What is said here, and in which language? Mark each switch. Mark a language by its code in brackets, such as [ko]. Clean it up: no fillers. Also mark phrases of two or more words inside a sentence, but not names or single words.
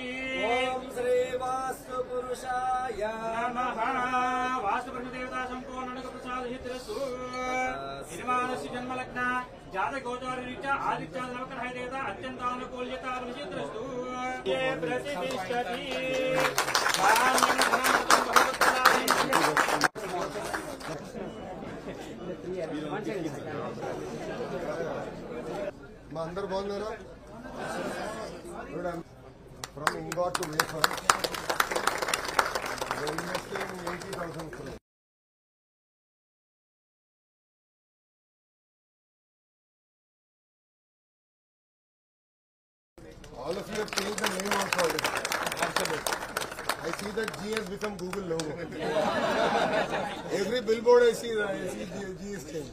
[sa] ओम श्री वास्तु पुरुषाय नमः। वास्तु ब्रह्मदेवता संपूर्ण प्रसाद हितरस्तु। निर्माणस्य जन्मलग्न जातक गोचार रीत्या आदित्य नवग्रह देवता अत्यंतानुकूल्यता हितरस्तु। ये प्रतिष्ठति [te] మా అందరు బాగున్నారా? [en] from ingot to wafer investing 80,000 crores. All of you have changed the name also already. Absolutely. I see that G has become Google logo. Every billboard I see G is changed.